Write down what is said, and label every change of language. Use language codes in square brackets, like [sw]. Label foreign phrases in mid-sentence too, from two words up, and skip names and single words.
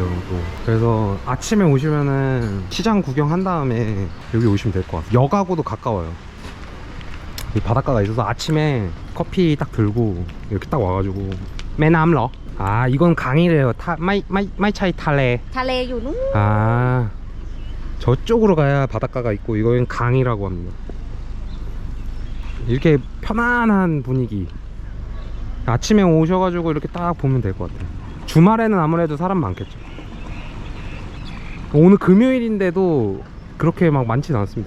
[ko] 또 그래서 아침에 오시면은 시장 구경한 다음에 여기 오시면 될 것 같아요. 역하고도 가까워요. 이 바닷가가 있어서 아침에 커피 딱 들고 이렇게 딱 와가지고 매남러. 아 이건 강이래요. [th] ไม่ใช่ทะเล. ทะเลอยู่นู้น [ko] 아 저쪽으로 가야 바닷가가 있고 이건 강이라고 합니다. 이렇게 편안한 분위기. 아침에 오셔가지고 이렇게 딱 보면 될 것 같아요. 주말에는 아무래도 사람 많겠죠. 오늘 금요일인데도 그렇게 막 많진 않습니다.